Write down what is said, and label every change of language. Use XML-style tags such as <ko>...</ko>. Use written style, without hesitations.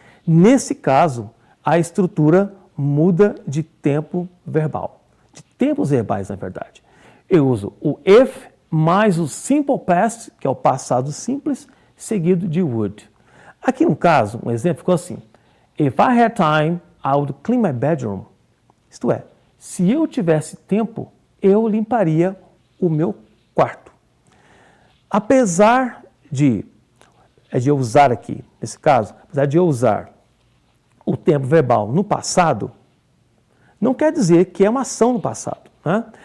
<pt>Nesse caso, a estrutura muda de tempo verbal. De tempos verbais, na verdade. Eu uso o if mais o simple past, que é o passado simples, seguido de would. Aqui no caso, um exemplo ficou assim.</pt> <en>If I had time, I would clean my bedroom.</en> <pt>Isto é, se eu tivesse tempo, eu limparia o meu quarto. Apesar de eu usar aqui, nesse caso, apesar de eu usar o tempo verbal no passado, não quer dizer que é uma ação no passado, né?</pt>